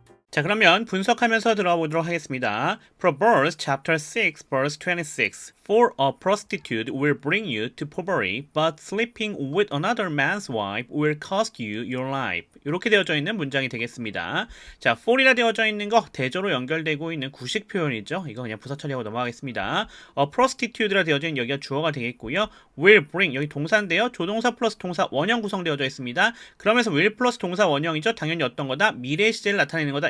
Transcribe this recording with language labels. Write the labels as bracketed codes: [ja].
[ko] 자, 그러면 분석하면서 들어가 보도록 하겠습니다. [en] Proverbs chapter 6 verse 26. For a prostitute will bring you to poverty, but sleeping with another man's wife will cost you your life. [ko] 이렇게 되어져 있는 문장이 되겠습니다. 자, for이라 되어져 있는 거 대조로 연결되고 있는 구식 표현이죠. 이거 그냥 부사 처리하고 넘어가겠습니다. A prostitute라 되어져 있는 여기가 주어가 되겠고요. [en] will bring [ko] 여기 동사인데요. 조동사 플러스 동사 원형 구성되어져 있습니다. 그러면서 will 플러스 동사 원형이죠. 당연히 어떤 거다? 미래 시제를 나타내는 거다.